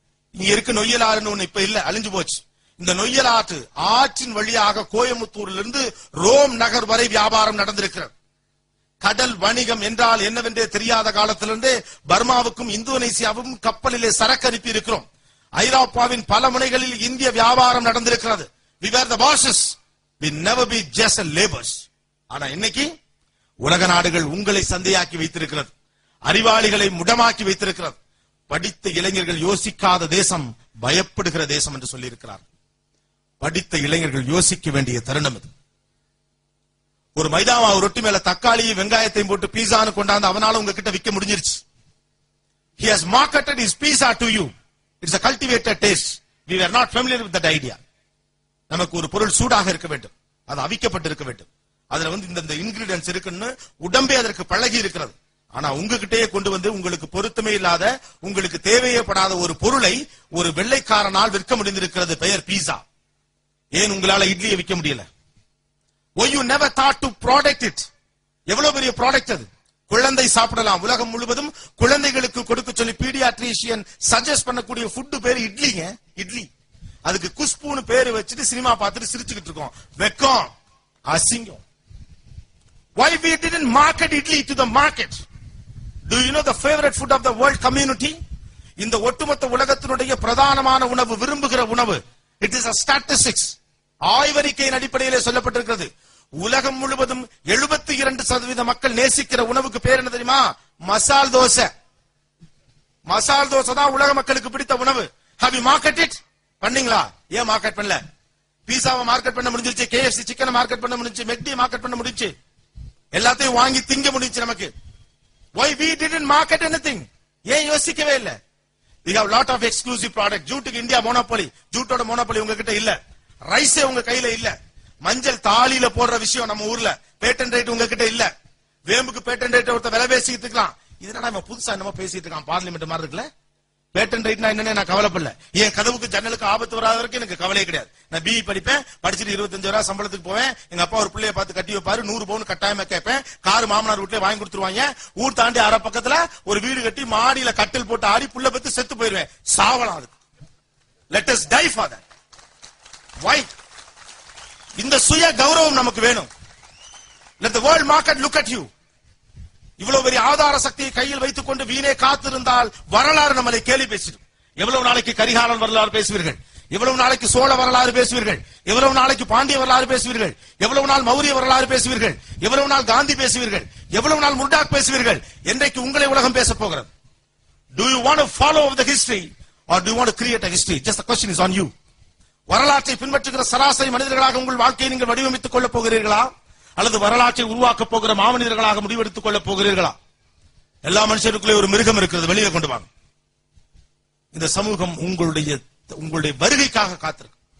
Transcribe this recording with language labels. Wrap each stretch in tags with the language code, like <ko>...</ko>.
<ta>இங்க இருக்கு நொய்யலாறுன்னு ஒண்ணு இப்ப இல்ல, அழிஞ்சு போச்சு. இந்த நொய்யலாற்று ஆற்றின் வழியாக கோயம்புத்தூரில் இருந்து ரோம் நகர் வரை வியாபாரம் நடந்திருக்கிறது. கடல் வணிகம் என்றால் என்னவென்றே தெரியாத காலத்திலிருந்தே பர்மாவுக்கும் இந்தோனேசியாவுக்கும் கப்பலிலே சரக்கு அனுப்பி இருக்கிறோம். ஐரோப்பாவின் பல முனைகளில் இந்திய வியாபாரம் நடந்திருக்கிறது.</ta> <en>We were the bosses. We never be just laborers.</en> <ta>ஆனா இன்னைக்கு உலக நாடுகள் உங்களை சந்தையாக்கி வைத்திருக்கிறது, அறிவாளிகளை முடமாக்கி வைத்திருக்கிறது. படித்த இளைஞர்கள் யோசிக்காத தேசம் பயப்படுகிற தேசம் என்று சொல்லி இருக்கிறார். படித்த இளைஞர்கள் யோசிக்க வேண்டிய தருணம் இது. ஒரு மைதா மாவு ரொட்டி மேல தக்காளியும் வெங்காயத்தையும் போட்டு பீஸான்னு கொண்டாந்து அவனால உங்ககிட்ட விற்க முடிஞ்சிருச்சு.</ta> <en>He has marketed his pizza to you. It's a cultivated taste. We were not familiar with that idea.</en> <ta>நமக்கு ஒரு பொருள் சூடாக இருக்க வேண்டும், அது அவிக்கப்பட்டிருக்க வேண்டும், அதுல வந்து இந்த இன்கிரிடியன்ஸ் இருக்குன்னு உடம்பே அதற்கு பழகி இருக்கிறது. ஆனா உங்ககிட்டயே கொண்டு வந்து உங்களுக்கு பொருத்தமே இல்லாத, உங்களுக்கு தேவையப்படாத ஒரு பொருளை ஒரு வெள்ளைக்காரனால் விற்க முடிந்திருக்கிறது. பெயர் பீஸா. ஏன் உங்களால இட்லியை விற்க முடியல?</ta> <en>Why you never thought to product it?</en> <ta>எவ்வளவு பெரிய ப்ராடக்ட் அது. குழந்தை சாப்பிடலாம். உலகம் முழுவதும் குழந்தைகளுக்கு கொடுக்க சொல்லி பீடியாட்ரிஷியன் சஜஸ்ட் பண்ணக்கூடிய ஃபுட் பேரு இட்லிங்க. இட்லி. அதுக்கு குஷ்புன்னு பேரு வச்சுட்டு சினிமா பார்த்துட்டு சிரிச்சுக்கிட்டு இருக்கோம். வெக்கம், அசிங்கம்.</ta> <en>Why we didn't market idli to the market? Do you know the favorite food of the world community?</en> <ta>இந்த ஒட்டுமொத்த உலகத்தினுடைய பிரதானமான உணவு, விரும்புகிற உணவு.</ta> <en>It is a statistics.</en> <ta>ஆய்வறிக்கையின் அடிப்படையிலே சொல்லப்பட்டிருக்கிறது. உலகம் முழுவதும் 72% மக்கள் நேசிக்கிற உணவுக்கு பேர் என்ன தெரியுமா? மசால் தோசை. மசால் தோசை தான் உலக மக்களுக்கு பிடித்த உணவு.</ta> <en>Have you market it?</en> <ta>பண்ணீங்களா? ஏன் மார்க்கெட் பண்ணல? பீஸாவை மார்க்கெட் பண்ண முடிஞ்சிருச்சு, KFC சிக்கனை மார்க்கெட் பண்ண முடிஞ்சிருச்சு, மெக்டி மார்க்கெட் பண்ண முடிஞ்சிருச்சு, எல்லாத்தையும் வாங்கி திங்க முடிஞ்சிருச்சு நமக்கு.</ta> <en>Why we didn't market anything?</en> <ta>ஏன் யோசிக்கவே இல்ல?</ta> <en>We have lot of exclusive product.</en> <ta>ஜூட்டுக்கு India monopoly. ஜூட்டோட monopoly உங்ககிட்ட இல்ல. ரைஸே உங்க கையில இல்ல. மஞ்சள் தாலியில போடுற விஷயம் நம்ம ஊர்ல பேட்டன் ரைட் உங்ககிட்ட இல்ல. வேம்புக்கு பேட்டன் ரைட் ஒருத்த விலை பேசிட்டு இருக்கான். இதனால நம்ம புதுசா என்னமோ பேசிட்டு இருக்கான், பார்லிமெண்ட் மாதிரி இருக்குல்ல. பேட்டன் ரைட்னா என்னன்னு நான் கவலைப்படல. என் கதவுக்கு ஜன்னலுக்கு ஆபத்து வராத வரைக்கும் எனக்கு கவலையே கிடையாது. நான் பிஇ படிப்பேன், படிச்சுட்டு 25,000 சம்பளத்துக்கு போவேன். எங்க அப்பா ஒரு பிள்ளைய பார்த்து கட்டி வைப்பாரு, 100 பவுன் கட்டாயமா கேட்பேன். கார் மாமனார் வீட்டுல வாங்கி கொடுத்துருவாங்க. ஊர் தாண்டி அரை பக்கத்துல ஒரு வீடு கட்டி மாடியில கட்டில் போட்டு ஆடி புள்ள பத்து செத்து போயிருவேன். சாவலாம் அதுக்கு.</ta> <en>Let us die for that. Why?</en> <ta>இந்த சுய கௌரவம் நமக்கு வேணும்.</ta> <en>Let the world market look at you.</en> <ta>இவ்வளவு பெரிய ஆதார சக்தியை கையில் வைத்துக் கொண்டு வீணே காத்திருந்தால் வரலாறு நம்மளை கேலி பேசிடும். எவ்வளவு நாளைக்கு கரிகாலன் வரலாறு பேசுவீர்கள்? எவ்வளவு நாளைக்கு சோழ வரலாறு பேசுவீர்கள்? எவ்வளவு நாளைக்கு பாண்டிய வரலாறு பேசுவீர்கள்? எவ்வளவு நாள் மௌரிய வரலாறு பேசுவீர்கள்? எவ்வளவு நாள் காந்தி பேசுவீர்கள்? எவ்வளவு நாள் முர்டாக் பேசுவீர்கள்? என்றைக்கு உங்களை உலகம் பேச போகிறது?</ta> <en>Do you want to follow the history or do you want to create a history? Just the question is on you.</en> <ta>வரலாற்றை பின்பற்றுகிற சராசரி மனிதர்களாக உங்கள் வாழ்க்கையை நீங்கள் வடிவமைத்துக் கொள்ளப் போகிறீர்களா, அல்லது வரலாற்றை உருவாக்கப் போகிற மாமனிதர்களாக முடிவெடுத்துக் கொள்ளப் போகிறீர்களா? எல்லா மனுஷருக்குள்ளே ஒரு மிருகம் இருக்கிறது, வெளியே கொண்டு வாங்க. இந்த சமூகம் உங்களுடைய வருகைக்காக காத்திருக்கு.</ta>